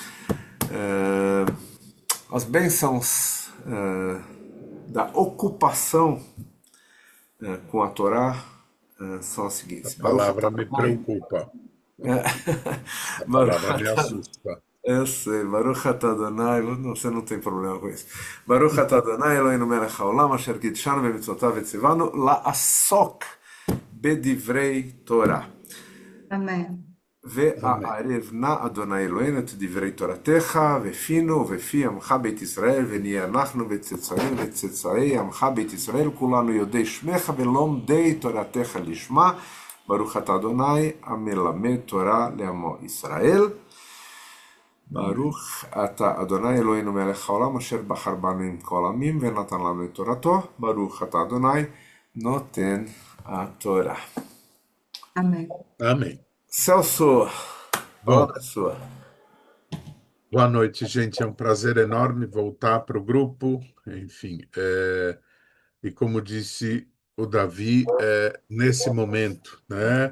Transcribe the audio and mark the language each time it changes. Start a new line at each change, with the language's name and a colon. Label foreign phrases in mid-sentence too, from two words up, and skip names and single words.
Portuguese: As bênçãos da ocupação com a Torá são as A seguintes. Baruch palavra atah me Adonai. preocupa, a Baruch palavra me atah assusta. Eu sei,
Hebrew: ברוך אתה אדוני,
Portuguese: você não tem problema com isso.
Hebrew: ברוך אתה אדוני אלוהינו מלך העולם אשר קידשנו במצוותיו וציוונו לעסוק בדברי תורה. Amém. Amém. והערב נא אדוני אלוהינו את דברי תורתך ופינו ובפי עמך בית ישראל ונהיה אנחנו וצאצאים וצאצאי עמך בית ישראל כולנו יודעי שמך ולומדי תורתך לשמה. ברוך אתה אדוני המלמד תורה לעמו ישראל. Amém. ברוך אתה אדוני אלוהינו מלך העולם אשר בחר בנו עם כל עמים ונתן לנו את תורתו. ברוך אתה אדוני נותן התורה. Amém. Amém.
Portuguese: Celso, Bom, palavra é sua. boa noite, gente. É um prazer enorme voltar para o grupo. Enfim, e como disse o Davi, nesse momento, né?